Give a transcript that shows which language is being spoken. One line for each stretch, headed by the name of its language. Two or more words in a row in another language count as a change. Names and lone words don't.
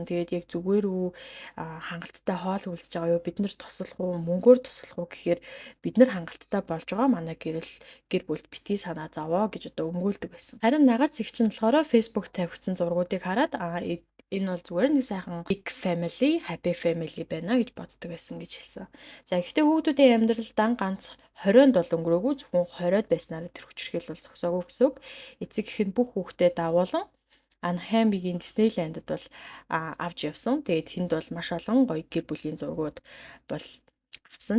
Mongolian: Тэгээд яг зүгээр үү хангалттай хоол үлдэж байгаа юу, бид нар туслах уу, мөнгөөр туслах уу гэхээр бид нар хангалттай болж байгаа манай гэр бүлд битгий санаа зовоо гэж одоо өмгөөлдөг байсан. Харин нагац их чинь болохоор Facebook тавигдсан зургуудыг хараад энэ бол зүгээр нэг сайхан
English: big family, happy family
Mongolian: байна гэж боддог байсан гэж хэлсэн. За гэхдээ хүүхдүүдийн амьдралдаа ганц 20-нд бол өнгөрөөгүй зөвхөн 20-од байснараа тэр хүчирхийл бол зогсоогүй гэсэн үг. Эцэг ихэд бүх хүүхдээ дагуулan Анхаймигийн Диснейландд бол авч явсан. Тэгээд тэнд бол маш олон гоё гэр бүлийн зургууд бол авсан.